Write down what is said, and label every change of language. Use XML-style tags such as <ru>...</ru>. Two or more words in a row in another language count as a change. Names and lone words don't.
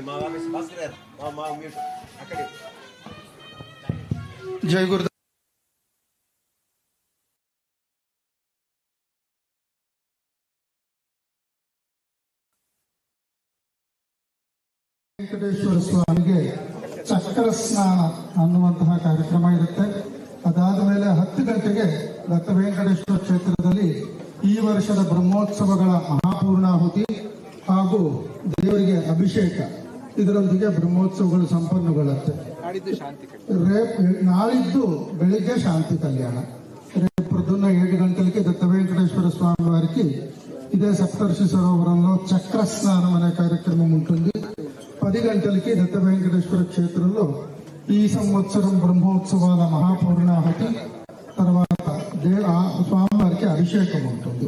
<kn>ಜೈ ಗುರು ವೆಂಕಟೇಶ್ವರ ಸ್ವಾಮಿಗೆ ಚಕ್ರ ಸ್ನಾನ ಅನ್ನುವಂತಹ ಕಾರ್ಯಕ್ರಮ ಇರುತ್ತೆ. ಅದಾದ ಮೇಲೆ 10 ಗಂಟೆಗೆ ದತ್ತ ವೆಂಕಟೇಶ್ವರ ಕ್ಷೇತ್ರದಲ್ಲಿ ಈ ವರ್ಷದ ಬ್ರಹ್ಮೋತ್ಸವಗಳ ಮಹಾಪೂರ್ಣಾಹುತಿ ಹಾಗೂ ದೇವರಿಗೆ ಅಭಿಷೇಕ ಇದರೊಂದಿಗೆ ಬ್ರಹ್ಮೋತ್ಸವಗಳು ಸಂಪನ್ನಗೊಳ್ಳುತ್ತೆ. ನಾಳಿದ್ದು ಬೆಳಿಗ್ಗೆ</kn> <te>శాంతి కళ్యాణ రేపు పొద్దున్న 7 గంటలకి దత్త వెంకటేశ్వర స్వామి వారికి ఇదే సప్తర్షి సరోవరంలో చక్ర స్నానం అనే కార్యక్రమం ఉంటుంది. 10 గంటలకి దత్త వెంకటేశ్వర క్షేత్రంలో ఈ సంవత్సరం బ్రహ్మోత్సవాల మహాపూర్ణాహుతి తర్వాత స్వామివారికి అభిషేకం ఉంటుంది.</te>